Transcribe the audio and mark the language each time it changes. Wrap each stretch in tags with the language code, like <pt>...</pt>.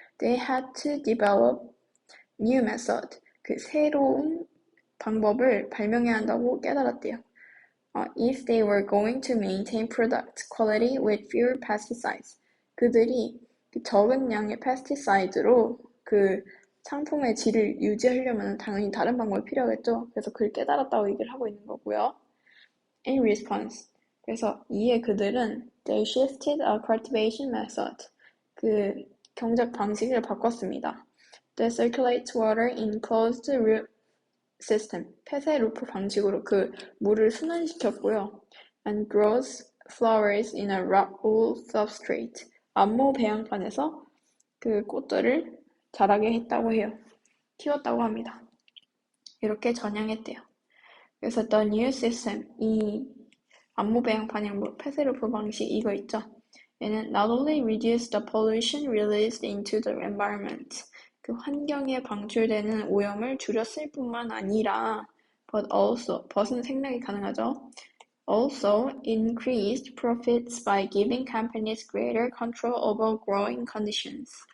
<en>They had to develop new method.</en> <ko>그 새로운 방법을 발명해야 한다고 깨달았대요.</ko> <en>If they were going to maintain product quality with fewer pesticides.</en> <ko>그들이 적은 양의 pesticide로 그 상품의 질을 유지하려면 당연히 다른 방법이 필요하겠죠. 그래서 그걸 깨달았다고 얘기를 하고 있는 거고요.</ko> <en>In response.</en> <ko>그래서 이에 그들은</ko> <en>they shifted a cultivation method.</en> <ko>그 경작 방식을 바꿨습니다.</ko> <en>That circulates water in closed loop system.</en> <ko>폐쇄 루프 방식으로 그 물을 순환시켰고요.</ko> <en>And grows flowers in a rock-wool substrate.</en> <ko>암모 배양판에서 그 꽃들을 자라게 했다고 해요. 키웠다고 합니다. 이렇게 전향했대요. 그래서</ko> <en>the new system,</en> <ko>이 암모 배양판 폐쇄 루프 방식 이거 있죠. 얘는</ko> <en>not only reduce the pollution released into the environment.</en> <ko>그 환경에 방출되는 오염을 줄였을 뿐만 아니라</ko> <en>but also,</en> <ko>but은 생략이 가능하죠.</ko> <en>Also increased profits by giving companies greater control over growing conditions.</en>